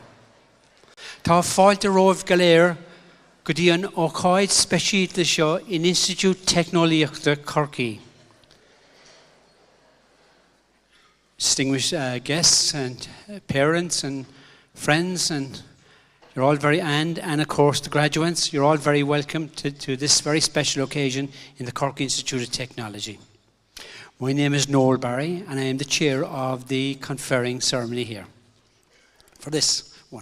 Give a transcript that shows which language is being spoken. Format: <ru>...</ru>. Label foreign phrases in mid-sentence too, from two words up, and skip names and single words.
<ga>Tá fáilte rómh galéir go dtí an ócáid speisialta seo in Institute Technoliachta Corky.</ga> <en>Distinguished guests and parents and friends, and you're all and of course the graduates, you're all very welcome to this very special occasion in the Cork Institute of Technology. My name is Noel Barry, and I am the chair of the conferring ceremony here for this one.</en>